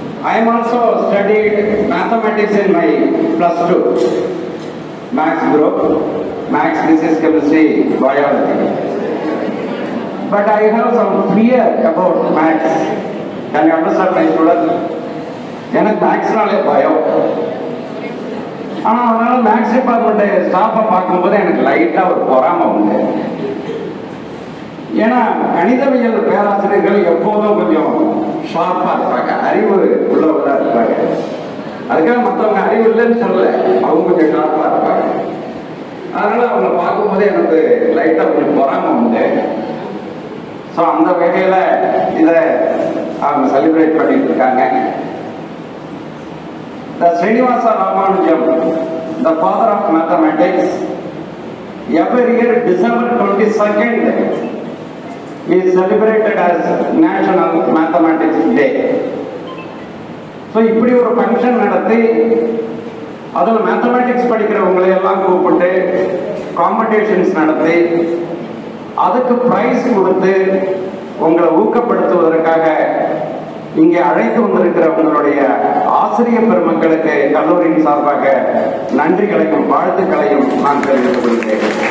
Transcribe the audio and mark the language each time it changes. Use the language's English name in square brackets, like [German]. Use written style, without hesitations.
[English] I am also studied mathematics in my +2 maths group, maths, physics, chemistry, biology. But I have some fear about maths. Can you understand my students? [Tamil] எனக்கு மேக்ஸ்னாலே பயம். ஆனால் அதனால maths department ஸ்டாஃபை பார்க்கும்போது எனக்கு லைட்டாக ஒரு பொறாமை உண்டு. ஏன்னா கணிதவியல் பேராசிரியர்கள் எப்போதும் கொஞ்சம் ஷார்ப்பாக இருப்பாங்க, அறிவு உள்ளவர்களாக இருப்பாங்க. அதுக்காக மற்றவங்க அறிவு இல்லைன்னு சொல்லலை, அவங்க கொஞ்சம் ஷார்ப்பாக இருப்பாங்க. அதனால அவங்கள பார்க்கும்போது எனக்கு லைட்டாக கொஞ்சம் பொறாமை உண்டு. ஸோ அந்த வகையில் இதை அவங்க செலிப்ரேட் பண்ணிட்டு இருக்காங்க. [English] The Srinivasa Ramanujan, the father of mathematics, every year December 22nd is celebrated as National Mathematics Day. [Tamil] So இப்படி ஒரு ஃபங்க்ஷன் நடத்தி அதில் மேத்தமேட்டிக்ஸ் படிக்கிறவங்களை எல்லாம் கூப்பிட்டு காம்படிஷன்ஸ் நடத்தி அதுக்கு பிரைஸ் கொடுத்து உங்களை ஊக்கப்படுத்துவதற்காக இங்கே அழைத்து வந்திருக்கிற உங்களுடைய ஆசிரியர் பெருமக்களுக்கு கல்லூரியின் சார்பாக நன்றிகளையும் வாழ்த்துக்களையும் நான் தெரிவித்துக் கொள்கிறேன்.